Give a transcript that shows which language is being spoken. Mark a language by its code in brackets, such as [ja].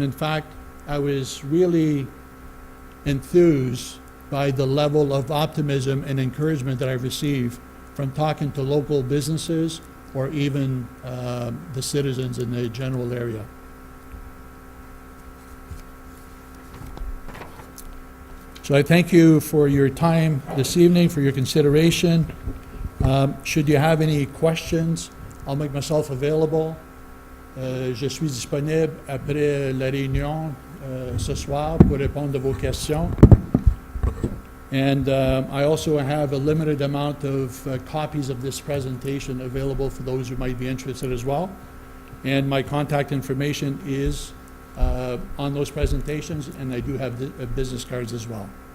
[en] In fact, I was really enthused by the level of optimism and encouragement that I've received from talking to local businesses or even the citizens in the general area. So I thank you for your time this evening, for your consideration. Should you have any questions, I'll make myself available. [fr] Je suis disponible après la réunion ce soir pour répondre à vos questions. [en] And I also have a limited amount of copies of this presentation available for those who might be interested as well. And my contact information is on those presentations, and I do have business cards as well.